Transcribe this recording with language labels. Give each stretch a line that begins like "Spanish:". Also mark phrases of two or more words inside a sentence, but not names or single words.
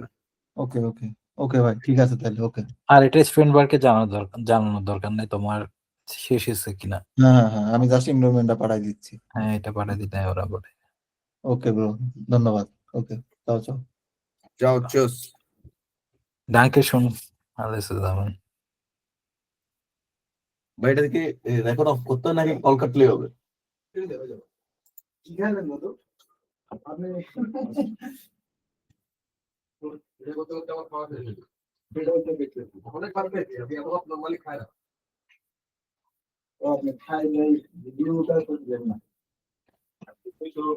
Bangla: ওকে ওকে ওকে ভাই, ঠিক আছে তাহলে। ওকে, আর এটা স্টুডেন্ট বারকে জানানোর দরকার নেই তোমার শেষ হয়েছে কিনা। হ্যাঁ, আমি জাস্ট এনরোলমেন্টটা পাঠাই দিচ্ছি। হ্যাঁ, এটা পাঠিয়ে দিতে ওরা বলে। ওকে ব্রো, ধন্যবাদ। ওকে, চাও। যাও চুস।
German: Dankeschön, alles zusammen.
Bangla: ভাই এটা কি রেকর্ড অফ করতে নাকি কল কাটলে হবে? অনেক ভালো পেয়েছি, আমি এত নরমালি খাই না।